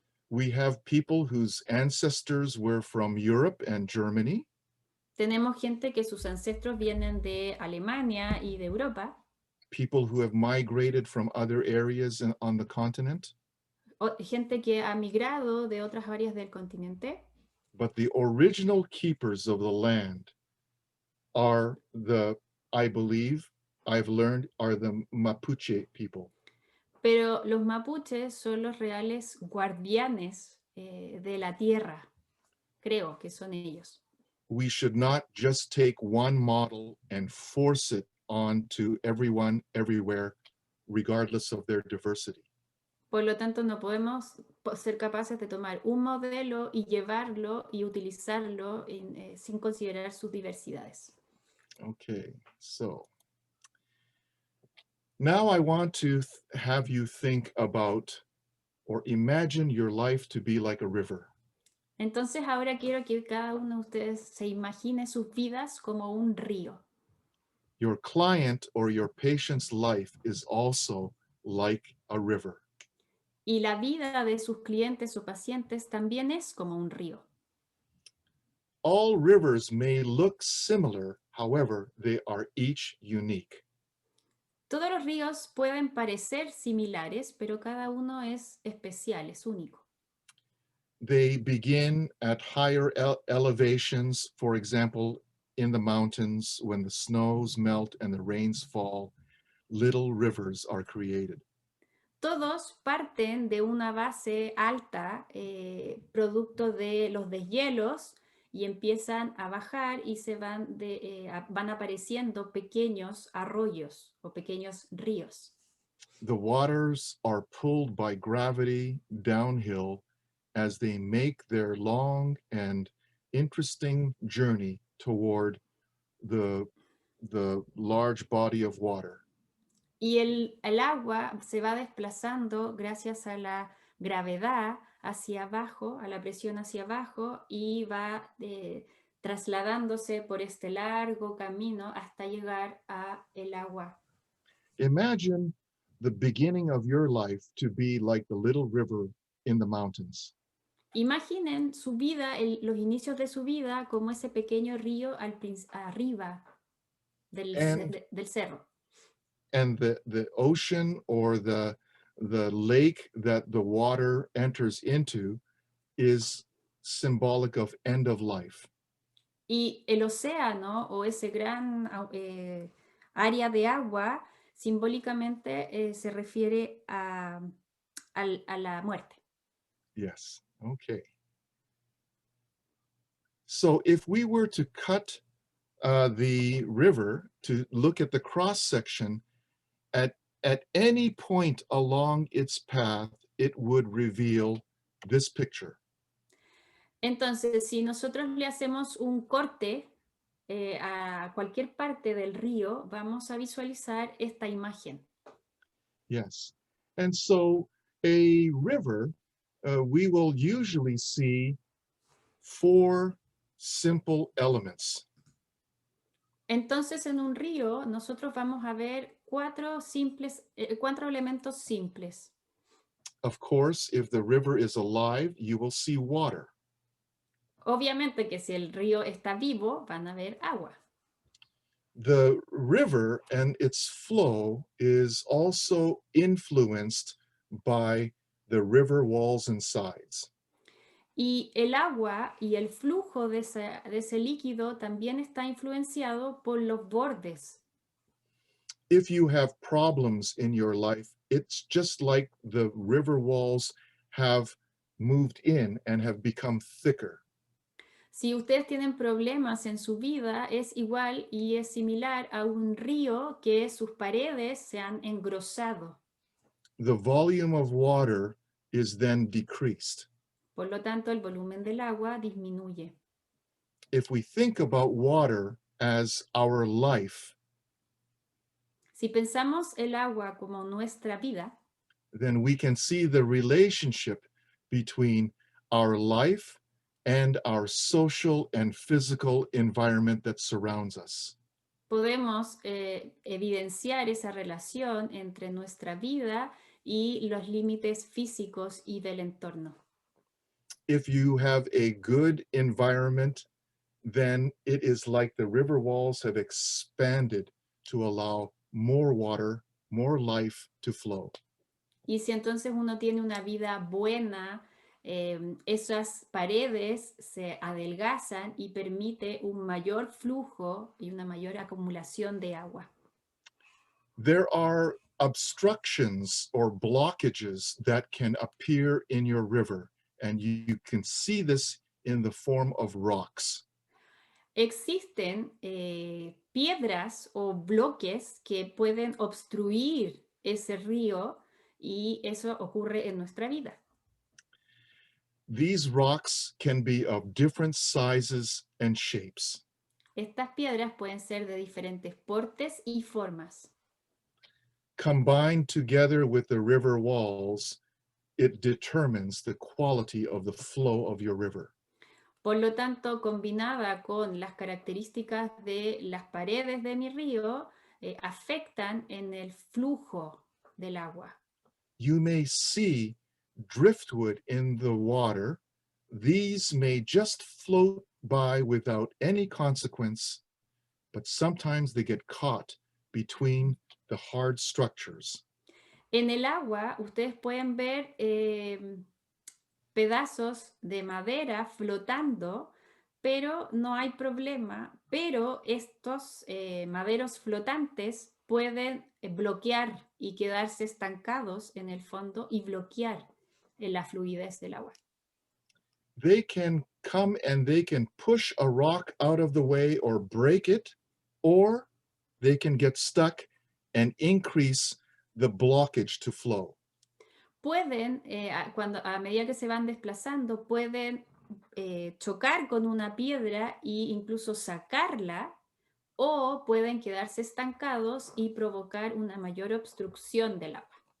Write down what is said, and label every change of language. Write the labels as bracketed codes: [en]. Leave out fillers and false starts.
[en] We have people whose ancestors were from Europe and Germany. [es] Tenemos gente que sus ancestros vienen de Alemania y de Europa. [en] People who have migrated from other areas on the continent. [es] Gente que ha migrado de otras áreas del continente. [en] But the original keepers of the land are I believe, I've learned, are the Mapuche people. [es] Pero los mapuches son los reales guardianes de la tierra. Creo que son ellos. [en] We should not just take one model and force it onto everyone, everywhere, regardless of their diversity. [es] Por lo tanto, no podemos ser capaces de tomar un modelo y llevarlo y utilizarlo sin considerar sus diversidades. [en] Okay, so now I want to have you think about or imagine your life to be like a river. [es] Entonces ahora quiero que cada uno de ustedes se imagine sus vidas como un río. [en] Your client or your patient's life is also like a river. [es] Y la vida de sus clientes o pacientes también es como un río. [en] All rivers may look similar, however, they are each unique. [es] Todos los ríos pueden parecer similares, pero cada uno es especial, es único. [en] They begin at higher elevations, for example, in the mountains, when the snows melt and the rains fall, little rivers are created. [es] Todos parten de una base alta, producto de los deshielos, y empiezan a bajar y van apareciendo pequeños arroyos o pequeños ríos. [en] The waters are pulled by gravity downhill as they make their long and interesting journey toward the large body of water. [es] Y el agua se va desplazando gracias a la gravedad hacia abajo, a la presión hacia abajo, y va trasladándose por este largo camino hasta llegar a el agua. [en] Imagine the beginning of your life to be like the little river in the mountains. [es] Imaginen su vida, los inicios de su vida como ese pequeño río arriba del cerro. [en] And the ocean or the lake that the water enters into is symbolic of end of life. [es] Y el océano o ese gran área de agua simbólicamente se refiere a la muerte. [en] Yes, okay. So if we were to cut the river to look at the cross section, at any point along its path, it would reveal this picture. Entonces, si nosotros le hacemos un corte a cualquier parte del río, vamos a visualizar esta imagen. Yes. And so a river, we will usually see 4 simple elements. Entonces, en un río, nosotros vamos a ver 4 elementos simples. Of course, if the river is alive, you will see water. Obviamente que si el río está vivo, van a ver agua. The river and its flow is also influenced by the river walls and sides. Y el agua y el flujo de ese líquido también está influenciado por los bordes. If you have problems in your life, it's just like the river walls have moved in and have become thicker. Si ustedes tienen problemas en su vida, es igual y es similar a un río que sus paredes se han engrosado. The volume of water is then decreased. Por lo tanto, el volumen del agua disminuye. If we think about water as our life, Si pensamos el agua como nuestra vida, then we can see the relationship between our life and our social and physical environment that surrounds us. podemos evidenciar esa relación entre nuestra vida y los límites físicos y del entorno. If you have a good environment, then it is like the river walls have expanded to allow more water, more life to flow. Y si entonces uno tiene una vida buena, esas paredes se adelgazan y permite un mayor flujo y una mayor acumulación de agua. There are obstructions or blockages that can appear in your river, and you can see this in the form of rocks. Existen piedras o bloques que pueden obstruir ese río y eso ocurre en nuestra vida. These rocks can be of different sizes and shapes. Estas piedras pueden ser de diferentes portes y formas. Combined together with the river walls, it determines the quality of the flow of your river. Por lo tanto, combinada con las características de las paredes de mi río, afectan en el flujo del agua. You may see driftwood in the water. These may just float by without any consequence, but sometimes they get caught between the hard structures. [es] En el agua, ustedes pueden ver pedazos de madera flotando, pero no hay problema, pero estos maderos flotantes pueden bloquear y quedarse estancados en el fondo y bloquear la fluidez del agua. [en] They can come and they can push a rock out of the way or break it, or they can get stuck and increase the blockage to flow. [es] Pueden, a medida que se van desplazando, pueden chocar con una piedra e incluso sacarla, o pueden quedarse estancados y provocar una mayor obstrucción del agua.